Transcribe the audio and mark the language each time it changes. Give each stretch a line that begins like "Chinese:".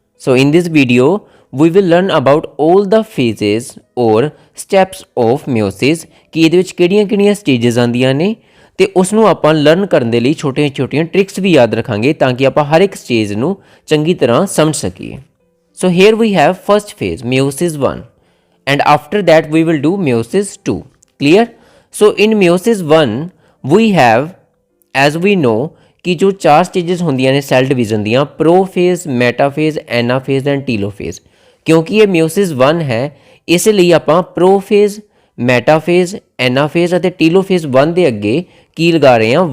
English: so in this video we will learn about all the phases or steps of meiosis
Punjabi: ਕਿ ਇਹਦੇ ਵਿੱਚ ਕਿਹੜੀਆਂ stages ਆਉਂਦੀਆਂ ਨੇ, ਤੇ ਉਸ ਨੂੰ ਆਪਾਂ ਲਰਨ ਕਰਨ ਦੇ ਲਈ ਛੋਟੀਆਂ ਟ੍ਰਿਕਸ ਵੀ ਯਾਦ ਰੱਖਾਂਗੇ ਤਾਂ ਕਿ ਆਪਾਂ ਹਰ ਇੱਕ ਸਟੇਜ ਨੂੰ ਚੰਗੀ ਤਰ੍ਹਾਂ ਸਮਝ ਸਕੀਏ।
English: So here we have first phase meiosis 1 and after that we will do meiosis 2. clear? so in meiosis 1 we have, as we know,
Punjabi: ਕਿ ਜੋ 4 ਸਟੇਜਸ ਹੁੰਦੀਆਂ ਨੇ ਸੈੱਲ ਡਿਵੀਜ਼ਨ ਦੀਆਂ, ਪ੍ਰੋਫੇਜ਼, ਮੈਟਾਫੇਜ਼, ਐਨਾਫੇਜ਼ ਐਂਡ ਟੀਲੋਫੇਜ਼। ਕਿਉਂਕਿ ਇਹ ਮਿਓਸਿਸ 1 ਹੈ ਇਸ ਲਈ ਆਪਾਂ ਪ੍ਰੋਫੇਜ਼, ਮੈਟਾਫੇਜ਼, ਐਨਾਫੇਜ਼ ਅਤੇ ਟੀਲੋਫੇਜ਼ 1 ਦੇ ਅੱਗੇ ਕੀ ਲਗਾ ਰਹੇ ਹਾਂ?